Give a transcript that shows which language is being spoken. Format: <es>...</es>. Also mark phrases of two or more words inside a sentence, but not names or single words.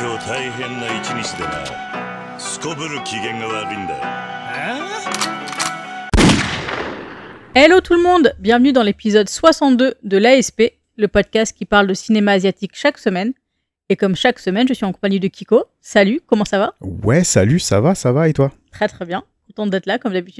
<ja>大変な一日でな。すこぶる機嫌が悪いんだよ。</ja> <fr>Hello tout le monde, bienvenue dans l'épisode 62 de l'ASP, le podcast qui parle de cinéma asiatique chaque semaine. Et comme chaque semaine, je suis en compagnie de Kiko. Salut, comment ça va? Ouais, salut, ça va et toi? Très très bien, contente d'être là comme d'habitude.</fr>